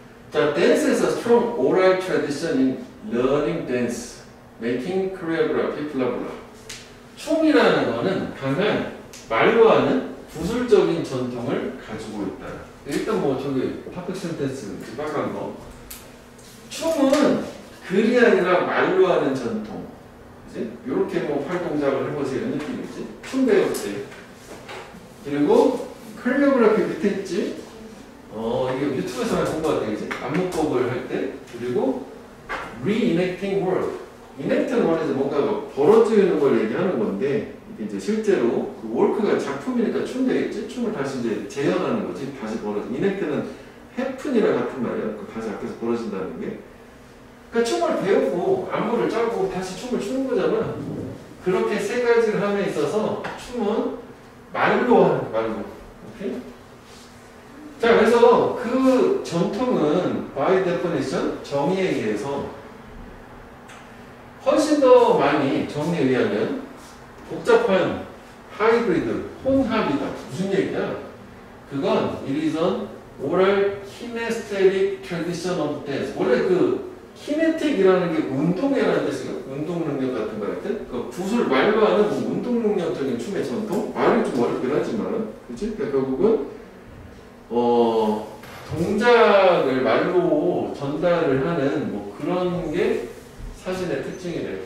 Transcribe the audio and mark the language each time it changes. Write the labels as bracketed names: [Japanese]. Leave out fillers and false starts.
[English] 자, dance is a strong oral tradition in learning dance, making choreography, blah blah. [Korean] 춤이라는 거는 강한 말로 하는 구술적인 전통을 가지고 있다. 일단 뭐 저기 퍼펙트 센텐스 빨간 거. 춤은 글이 아니라 말로 하는 전통. 그지? 요렇게 뭐 팔 동작을 해보세요. 이런 느낌이지? 춤 배웠어요. 그리고 컬리오그래피 밑에 있지? 이게 유튜브에서 많이 본 것 같아요. 그지? 안무법을 할 때. 그리고 [English] reenacting work. [Korean] enact는 원래는 뭔가 벌어지는 걸 얘기하는 건데 이게 이제 실제로 그 work가 작품이니까 춤 되겠지? 춤을 다시 이제 재현하는 거지. 다시 벌어져. enact는 happen이랑 같은 말이야. 그 다시 앞에서 벌어진다는 게. 그러니까 춤을 배우고 안무를 짜고 다시 춤을 추는 거잖아. 그렇게 세 가지를 함에 있어서 춤은 말로 하는 말로. 오케이? 자, 그래서 그 전통은 [English] by definition [Korean] 정의에 의해서 훨씬 더 많이 정의에 의하면 복잡한 하이브리드 혼합이다. 무슨 얘기냐? 그건 [English] it is an oral kinesthetic tradition of dance. [Korean] 원래 그 키네틱이라는 게 운동이라는 뜻이에요. 운동 능력 같은 거 할 때. 그 붓을 말로 하는 뭐 운동 능력적인 춤의 전통? 말이 좀 어렵긴 하지만. 그치? 그러니까 결국은, 동작을 말로 전달을 하는 뭐 그런 게 사진의 특징이래.